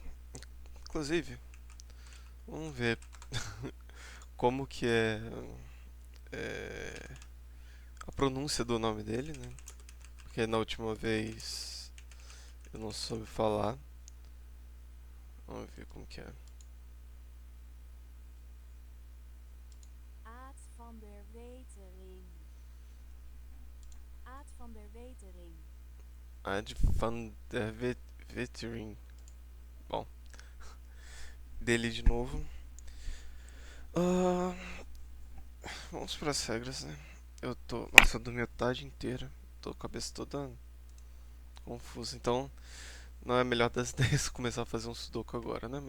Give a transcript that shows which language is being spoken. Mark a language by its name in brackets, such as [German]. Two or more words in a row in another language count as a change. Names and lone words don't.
[Portuguese] Inclusive, vamos ver como que é a pronúncia do nome dele, né? Porque na última vez eu não soube falar. Vamos ver como que é. Aad van der Wetering. Aad van der Wetering. AD van der Wetering. Bom, dele de novo. Ah, vamos para as regras, né? Nossa, eu dormi a tarde inteira. Tô com a cabeça toda confusa. Então, não é a melhor das ideias começar a fazer um sudoku agora, né?